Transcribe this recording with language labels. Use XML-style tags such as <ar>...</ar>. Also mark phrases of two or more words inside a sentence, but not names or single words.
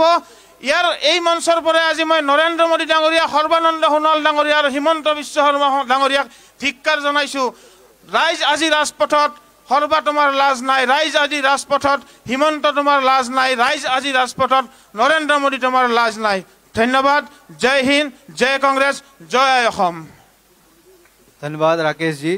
<as>ইয়াৰ এই মঞ্চৰ পৰাই আজি মই নৰেন্দ্ৰ মোদী ডাঙৰীয়া সৰ্বানন্দ সোণোৱাল ডাঙৰীয়া আৰু হিমন্ত বিশ্ব শৰ্মা ডাঙৰীয়াক ধিক্কাৰ জনাইছোঁ। ৰাইজ আজি ৰাজপথত সৰ্বা তোমাৰ লাজ নাই। ৰাইজ আজি ৰাজপথত হিমন্ত তোমাৰ লাজ নাই। ৰাইজ আজি ৰাজপথত নৰেন্দ্ৰ মোদী তোমাৰ লাজ নাই।</as> <hi>धन्यवाद। जय हिंद, जय कांग्रेस, जय असम। धन्यवाद राकेश जी।</hi>